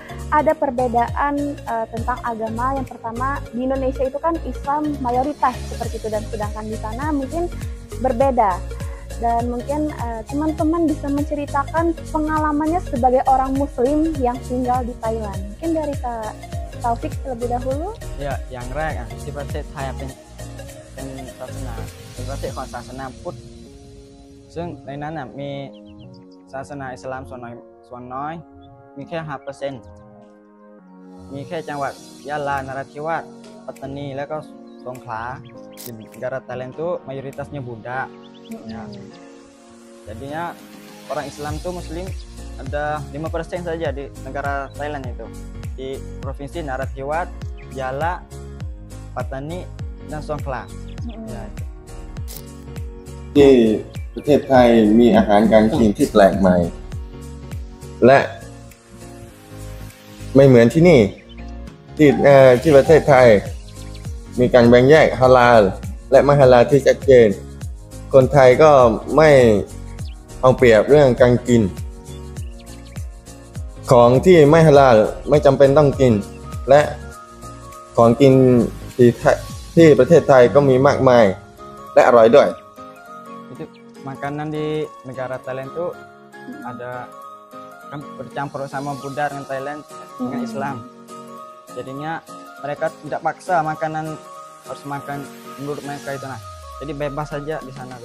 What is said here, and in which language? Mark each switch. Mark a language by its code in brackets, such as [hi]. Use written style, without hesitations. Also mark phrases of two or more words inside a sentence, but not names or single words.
[id] Ada perbedaan tentang agama. Yang pertama, di Indonesia itu kan Islam mayoritas seperti itu, dan sedangkan di sana mungkin berbeda. Dan mungkin teman-teman bisa menceritakan pengalamannya sebagai orang Muslim yang tinggal di Thailand. Mungkin dari Kak Taufik terlebih dahulu. Ya, yang [th] แรกที่ประเทศไทยเป็นศาสนาเป็นประเทศของศาสนาพุทธซึ่งในนั้นมีศาสนาอิสลามส่วนน้อยมีแค่ 5%มีแค่จังหวัดยะลานราธิวาสปัตตานีแล้วก็สงขลา [id] di negara Thailand itu mayoritasnya Buddha. Ya. Jadinya orang Islam tuh Muslim ada 5% saja di negara Thailand itu, di provinsi Narathiwat, Yala, Pattani, dan Songkhla. Ya, itu. [th] ที่ประเทศไทยมีอาหารการกินที่แปลกใหม่ และไม่เหมือนที่นี่ที่ประเทศไทยมีการแบ่งแยกฮาลาลและไม่ฮาลาลที่ชัดเจน คนไทยก็ไม่เอาเปรียบเรื่องการกิน ของที่ไม่ฮาลาลไม่จำเป็นต้องกิน และของกินที่ประเทศไทยก็มีมากมายและอร่อยด้วย [id] Itu makanan di negara Thailand tuh ada kan bercampur sama Buddha dengan Thailand dengan Islam. Jadinya mereka tidak paksa makanan harus makan menurut mereka itu, nah. Jadi bebas saja di sana tuh.